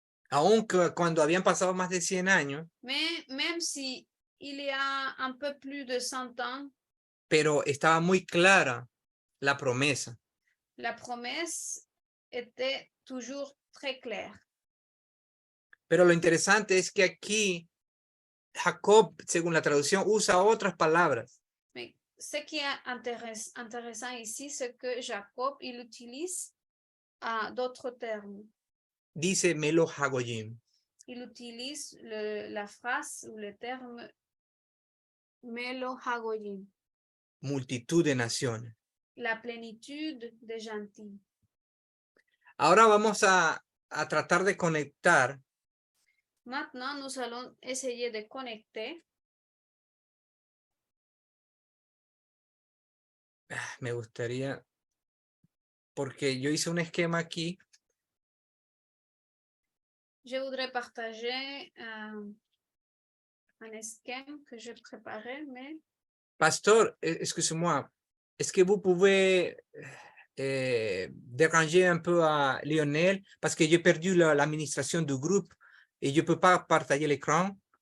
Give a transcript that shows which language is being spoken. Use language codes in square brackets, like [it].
[es] Aunque cuando habían pasado más de 100 años, [fr] Mais même si il y a un peu plus de 100 ans, [es] pero estaba muy clara la promesa. [fr] la promesse était toujours très claire. [es] Pero lo interesante es que aquí Jacob, según la traducción, usa otras palabras. [fr] Mais ce qui est intéressant ici, c'est que Jacob, il utilise d'autres termes. [es] Dice Melo Hagoyim. [fr] Il utilise la phrase ou le terme Melo Hagoyim, [es] Multitud de naciones. [fr] la plénitude des gentils. [es] Ahora vamos a tratar de conectar [fr] Maintenant, nous allons essayer de connecter. [es] Me gustaría, porque yo hice un esquema aquí. [fr] Je voudrais partager un esquema que j'ai préparé, mais Pastor, excusez-moi, est-ce que vous pouvez déranger un peu à Lionel parce que j'ai perdu l'administration du groupe et je ne peux pas partager l'écran.